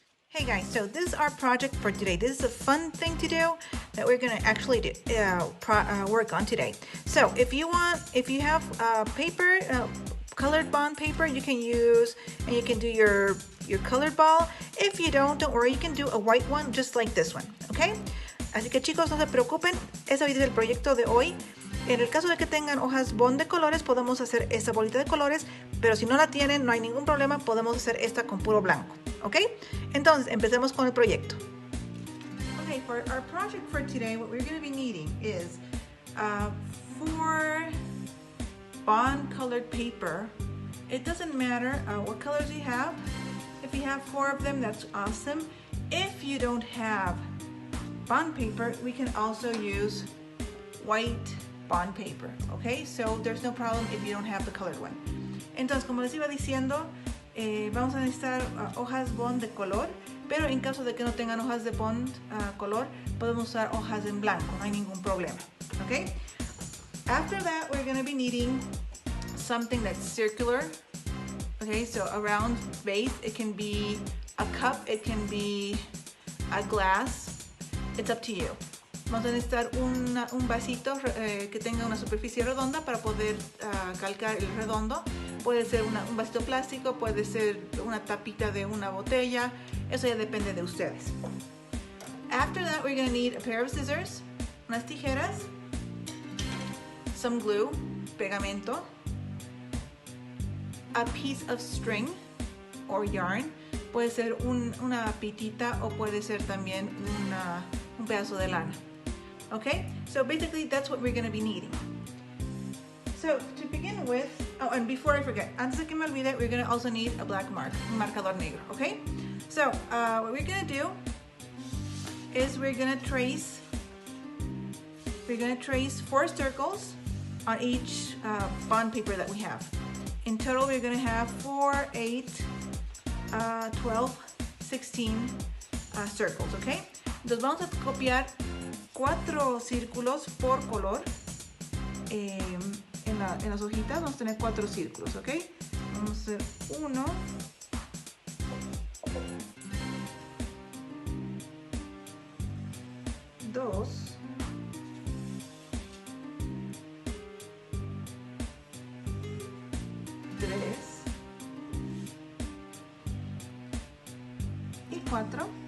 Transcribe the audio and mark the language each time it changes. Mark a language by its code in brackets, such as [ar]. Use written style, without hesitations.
[en] Hey guys, so this is our project for today. This is a fun thing to do that we're gonna actually work on today. So if you have paper, colored bond paper, you can use, and you can do your colored ball. If you don't worry, you can do a white one just like this one, okay? [es] Así que chicos, no se preocupen, ese es el proyecto de hoy. En el caso de que tengan hojas bond de colores, podemos hacer esta bolita de colores, pero si no la tienen, no hay ningún problema, podemos hacer esta con puro blanco, ¿ok? Entonces, empecemos con el proyecto. [en] Okay, for our project for today, what we're going to be needing is 4 bond colored paper. It doesn't matter what colors you have. If you have 4 of them, that's awesome. If you don't have bond paper, we can also use white bond paper, okay? So there's no problem if you don't have the colored one. [es] Entonces, como les iba diciendo, vamos a necesitar hojas bond de color, pero en caso de que no tengan hojas de bond color, podemos usar hojas en blanco, no hay ningún problema, okay? [en] After that, we're going to be needing something that's circular, okay? So a round base, it can be a cup, it can be a glass, it's up to you. [es] Vamos a necesitar un vasito que tenga una superficie redonda para poder calcar el redondo. Puede ser un vasito plástico, puede ser una tapita de una botella. Eso ya depende de ustedes. [en] After that, we're going to need a pair of scissors, [es] unas tijeras, [en] some glue, [es] pegamento, [en] a piece of string or yarn. [es] Puede ser una pitita o puede ser también un pedazo de lana. [en] Okay, so basically that's what we're going to be needing. So to begin with, oh, and before I forget, [es] antes de que me olvide, [en] we're going to also need a black mark, [es] un marcador negro, [en] okay? So what we're going to do is we're going to trace 4 circles on each bond paper that we have. In total, we're going to have 4, 8, 12, 16 circles, okay? [es] Entonces vamos a copiar 4 círculos por color en las hojitas. Vamos a tener 4 círculos, ¿ok? Vamos a hacer 1, 2, 3 y 4.